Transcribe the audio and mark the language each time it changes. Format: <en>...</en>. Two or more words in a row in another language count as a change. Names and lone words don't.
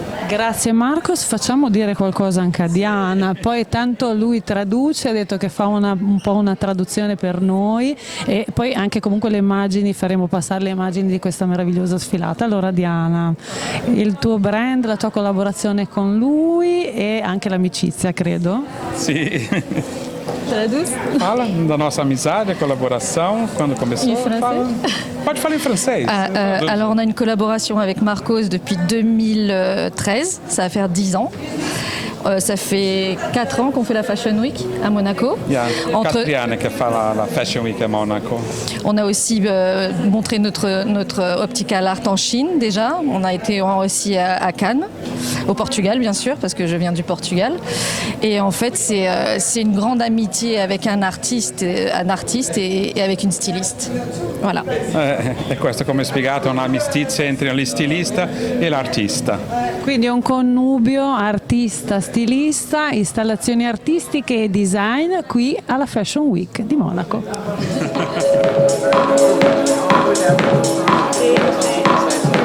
<it>Grazie Marcos, facciamo dire qualcosa anche a Diana, poi tanto lui traduce, ha detto che fa un po' una traduzione per noi, e poi anche comunque le immagini, faremo passare le immagini di questa meravigliosa sfilata. Allora Diana, il tuo brand, la tua collaborazione con lui e anche l'amicizia, credo? Sì.</it> <pt>Traduz? Fala da nossa amizade, collaboração, quando começou. Pode falar em francês.</pt> <fr>Alors on a une collaboration avec Marcos depuis 2013, ça va faire 10 ans. Ça fait 4 ans qu'on fait la Fashion Week à Monaco. Il y a</fr> <it>4 anni che fa la Fashion Week à Monaco.</it> <fr>On a aussi montré notre</fr> <en>optical art</en> <fr>en Chine déjà. On a été aussi à Cannes, au Portugal bien sûr, parce que je viens du Portugal. Et en fait, c'est une grande amitié avec un artiste et avec une styliste. Voilà.</fr> <it>E questo, come spiegato, è un'amicizia entre il stilista e l'artista. Quindi è un connubio artista-stilista, installazioni artistiche e design qui alla Fashion Week di Monaco.</it>